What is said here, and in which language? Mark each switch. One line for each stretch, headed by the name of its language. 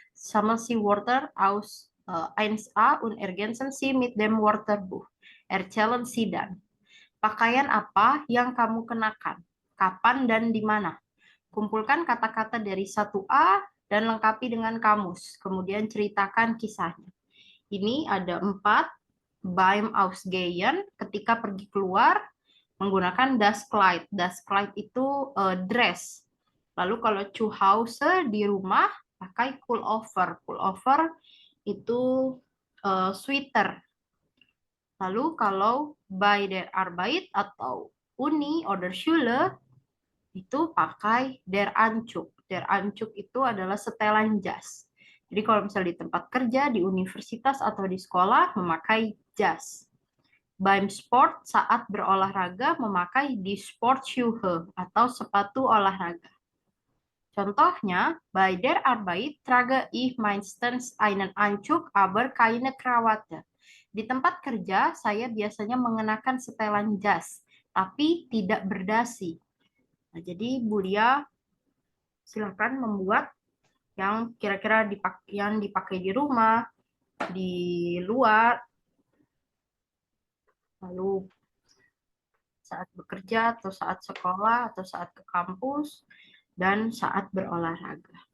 German: Sammeln Sie Wörter aus 1A und ergänzen Sie mit dem Wörterbuch. Erzählen Sie dann.
Indonesian: Pakaian apa yang kamu kenakan? Kapan dan di mana? Kumpulkan kata-kata dari 1A dan lengkapi dengan kamus. Kemudian ceritakan kisahnya. Ini ada 4.
German: Beim Ausgehen,
Indonesian: ketika pergi keluar, menggunakan das Kleid.
German: Das Kleid
Indonesian: itu
English: dress.
Indonesian: Lalu kalau
German: zu Hause
Indonesian: di rumah pakai pullover. Pullover itu sweater. Lalu kalau
German: bei der Arbeit
Indonesian: atau
German: Uni oder Schule
Indonesian: itu pakai
German: der Anzug. Der Anzug
Indonesian: itu adalah setelan jas. Jadi kalau misalnya di tempat kerja, di universitas atau di sekolah memakai jas.
German: Beim Sport,
Indonesian: saat berolahraga, memakai
German: die Sportschuhe
Indonesian: atau sepatu olahraga. Contohnya,
German: bei der Arbeit trage ich meistens einen Anzug, aber keine Krawatte.
Indonesian: Di tempat kerja, saya biasanya mengenakan setelan jas, tapi tidak berdasi. Nah, jadi Budia silakan membuat yang kira-kira yang dipakai di rumah, di luar, lalu saat bekerja atau saat sekolah atau saat ke kampus dan saat berolahraga.